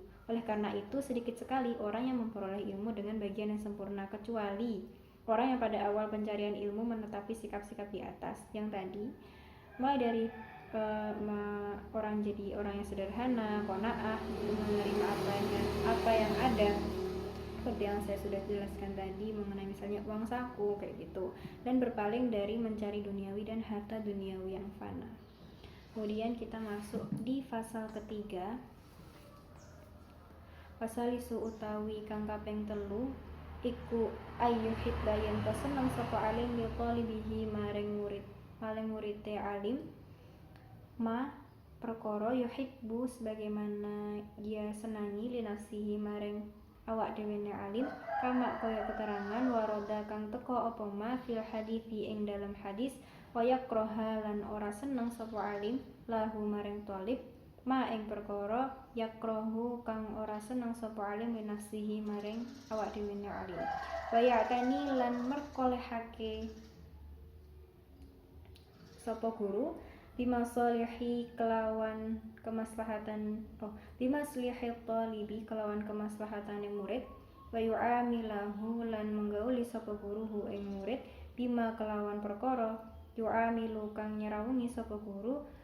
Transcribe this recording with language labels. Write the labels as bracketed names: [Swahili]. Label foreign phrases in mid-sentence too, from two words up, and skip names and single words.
[Indonesian] Oleh karena itu, sedikit sekali orang yang memperoleh ilmu dengan bagian yang sempurna, kecuali orang yang pada awal pencarian ilmu menetapi sikap-sikap di atas yang tadi, mulai dari orang jadi orang yang sederhana, qanaah, menerima apa yang ada, seperti yang saya sudah jelaskan tadi mengenai misalnya uang saku kayak gitu, dan berpaling dari mencari duniawi dan harta duniawi yang fana. Kemudian kita masuk di pasal ketiga. [Javanese] Pasal isu utawi kang kaping 3 iku ayyuhibba yen seneng sapa alim [Arabic] li talibihi [Javanese] maring murite alim ma perkara yuhibbu [Indonesian] sebagaimana dia senangi [Arabic] li nafsihi [Javanese] maring awak dhewe alim, kama kaya keterangan waroda kang teka apa [Arabic] ma fil hadithi [Javanese] ing dalam hadis, wayakroha lan ora seneng sapa alim lahu maring talib ma ing perkara yakrohu kang ora seneng sapa alim [Arabic] li nafsihi [Javanese] maring awak dhewe alim, wayakani lan merkolehake sapa guru bimaslihi kelawan kemaslahatan [Arabic] bimaslihi talibi [Javanese] kelawan kemaslahatane murid, [Arabic] wa yu'amilahu [Javanese] lan menggauli sapa guru ing murid bima kelawan perkara yu'amilu kang nyerawungi sapa guru